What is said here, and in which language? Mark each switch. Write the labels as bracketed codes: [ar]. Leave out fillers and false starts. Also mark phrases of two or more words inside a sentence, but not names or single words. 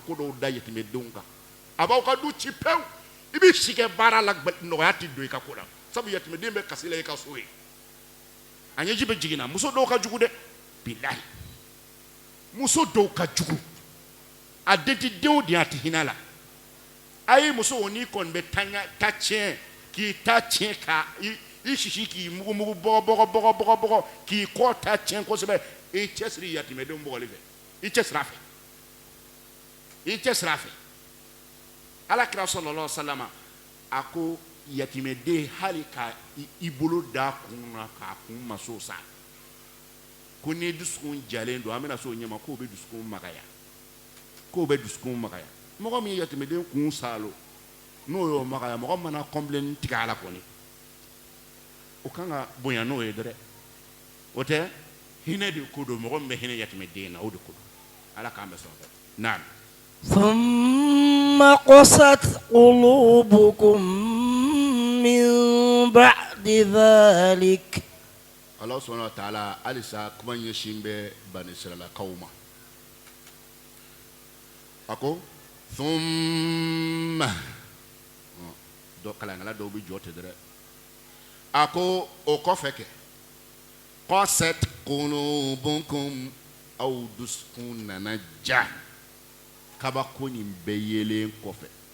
[bm] ko dɔw da yatimɛdenw kan a b'aw ka du ci pewu i bɛ si kɛ baara la nɔgɔya tɛ don i ka ko la sabu yatimɛden bɛ kasi la i ka so ye a ɲɛji bɛ jiginna muso dɔw ka jugu dɛ bilahi muso dɔw ka jugu a den tɛ denw de a tɛ hinɛ la a ye muso n'i kɔni bɛ ta tiɲɛ k'i ta tiɲɛ ka i sisi k'i mugumugu bɔgɔ k'i kɔ ta tiɲɛ kosɛbɛ i cɛsiri yatimɛdenw bɔgɔli fɛ i cɛsiri a fɛ alakira [ar] صلى الله عليه وسلم [bm] a ko yatimɛden hali ka i bolo da kun na k'a kun maso sa ko ni dusukun jalen don an bɛna so ɲɛma k'o bɛ dusukun magaya mɔgɔ min ye yatimɛden kun salo n'o y'o magaya mɔgɔ mana kɔnbilen tigɛ a la kɔni o kan ka bonya n'o ye dɛrɛ o tɛ hinɛ de ko don mɔgɔ min bɛ hinɛ yatimɛden na o de ko don ala k'an bɛ sɔn fɛ naam [ar] ثم قست قلوبكم من بعد ذلك الله سبحانه وتعالى [bm] alisa kuma ɲɛsin bɛ Bani Israilakaw ma a ko thumma kalankɛla dɔw bɛ jɔ ten dɛrɛ a ko o kɔfɛ kɛ [ar] قست قلوبكم [bm] aw dusukun nana ja kabako nin bɛɛ yelen kɔfɛ